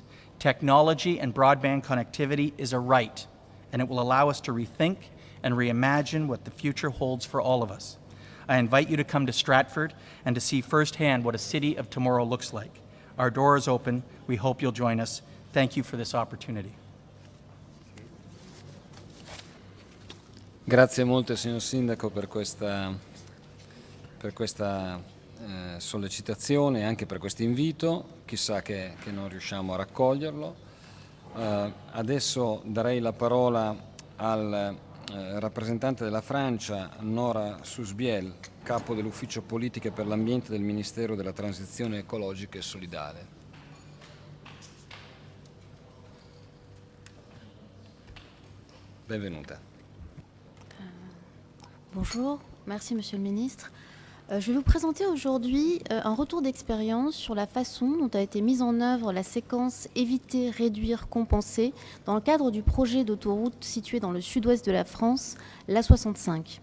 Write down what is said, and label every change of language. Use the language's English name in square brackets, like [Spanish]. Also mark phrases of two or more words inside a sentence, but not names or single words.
[English] Technology and broadband connectivity is a right, and it will allow us to rethink and reimagine what the future holds for all of us. I invite you to come to Stratford and to see firsthand what a city of tomorrow looks like. Our door is open. We hope you'll join us. Thank you for this opportunity. [Italian] Grazie molto, signor Sindaco, per questa sollecitazione e anche per questo invito. Chissà che non riusciamo a raccoglierlo. Adesso darei la parola al rappresentante della Francia, Nora Susbiel, capo dell'Ufficio Politiche per l'Ambiente del Ministero della Transizione Ecologica e Solidale. Benvenuta. [French] Bonjour, merci Monsieur le Ministre. Je vais vous présenter aujourd'hui un retour d'expérience sur la façon dont a été mise en œuvre la séquence éviter, réduire, compenser dans le cadre du projet d'autoroute situé dans le sud-ouest de la France, l'A65.